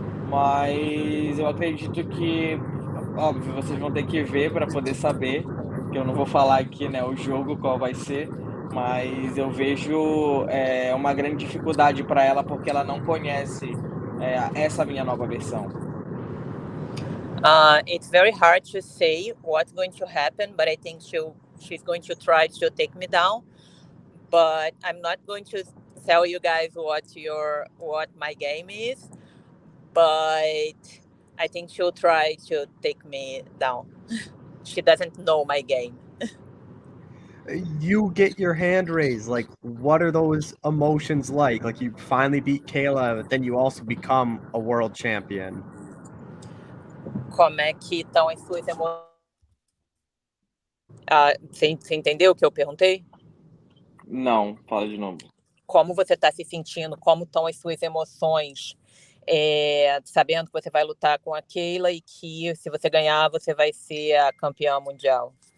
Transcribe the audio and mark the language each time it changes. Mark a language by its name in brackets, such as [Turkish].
[Portuguese] Mas eu acredito que, óbvio, vocês vão ter que ver para poder saber, que eu não vou falar aqui, né, o jogo qual vai ser, mas eu vejo uma grande dificuldade para ela porque ela não conhece essa minha nova versão. [English] It's very hard to say what's going to happen, but I think she's going to try to take me down. But I'm not going to tell you guys what my game is. But I think she'll try to take me down. She doesn't know my game. You get your hand raised. Like, what are those emotions like? Like, you finally beat Kayla, but then you also become a world champion. [Portuguese] Como é que estão as suas emoções? Você entendeu o que eu perguntei? Não, fala de novo. Como você está se sentindo? Como estão as suas emoções? Sabendo que você vai lutar com a Kayla e que se você ganhar, você vai ser a campeã mundial.